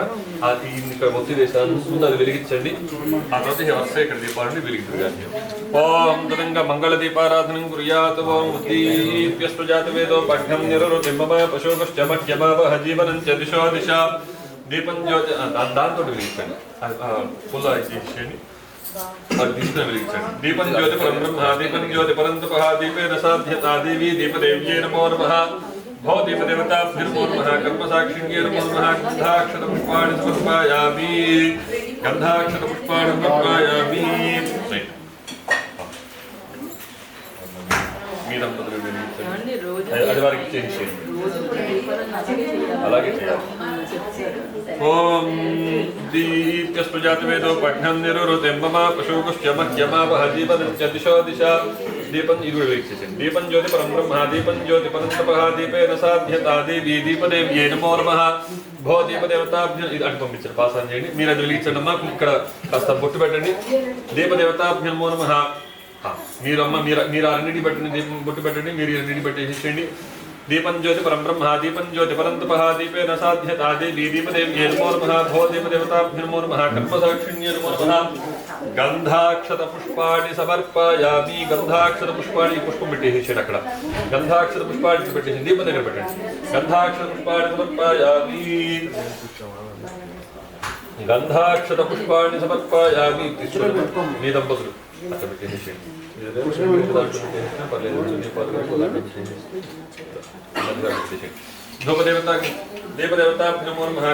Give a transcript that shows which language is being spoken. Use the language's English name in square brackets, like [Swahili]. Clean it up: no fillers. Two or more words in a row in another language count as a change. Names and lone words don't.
[Telugu] అది ఇక్కడ ఒత్తి వేసాను, ముందు అది వెలిగించండి. ఆ తర్వాత వరుస ఇక్కడ దీపాలని వెలిగించాలి. [Sanskrit] ఓం తరంగ మంగళ దీపారాధనం కుర్యాత్. ఓం ఉద్దీప్యస్వజాత వేదో పఠ్యం నిరరుతిమమ పశోకశ్చ మహ్యమావహ జీవనం చ దిశో దిశ. [Telugu] దీపం జ్యోతి దాంతో వెలిగించండి. ఫుల్ చేసేయండి. [Sanskrit] दीपं ज्योति परं ब्रह्म दीपं ज्योति परन्तपः दीपेन साध्यता देवी दीपदेव्यै नमो नमः. भो दीपदेवताभ्यो नमः. कर्मसाक्षिण्यै नमो नमः. गन्धाक्षतपुष्पाणि समर्पयामि. [Telugu] అది వారికి చేసేయండి. అలాగే చేయాలి. [Sanskrit] ఓం దీప్యస్వజాతవేదో పఠ్నం నిరురుతిమమ పశోకశ్చ మహ్యమావహ జీవనం చ దిశో దిశ. [Telugu] దీపం ఇది కూడా వీక్షించండి. [Sanskrit] దీపం జ్యోతి పరం బ్రహ్మ దీపం జ్యోతి పరంతపః దీపేన సాధ్యతా దేవీ దీపదేవ్యై నమో నమః. భో దీపదేవతాభ్యో [Telugu] ఇది అటు పంపించండి. పాసాన్ చేయండి. మీరు అది వెలిగించండి అమ్మా. ఇక్కడ కాస్త బొట్టు పెట్టండి. [Sanskrit] దీపదేవతాభ్యో నమో నమః. [Telugu] మీరు అన్నిటి పెట్టండి. దీపం బొట్టు పెట్టండి. మీరు అన్నిటి పెట్టేసేయండి. [Sanskrit] दीपं ज्योति परं ब्रह्म दीपं ज्योति परन्तपः दीपेन साध्यता देवी दीपदेव्यै नमो नमः. भो दीपदेवताभ्यो नमो नमः. कर्मसाक्षिण्यै नमो नमः. गन्धाक्षतपुष्पाणि समर्पयामि. गन्धाक्षतपुष्पाणि पुष्पं [Telugu] పెట్టేసేయండి అక్కడ. గంధాక్షతపుష్పాణి పెట్టేసి దీపం దగ్గర పెట్టండి. [Sanskrit] గంధాక్షతపుష్పాణి సమర్పయామి. గంధాక్షతపుష్పాణి సమర్పయామి. [Telugu] మీ దంపతులు అక్కడ పెట్టేసేయండి. [Sanskrit] దేవదేవతాభ్యో నమో నమః.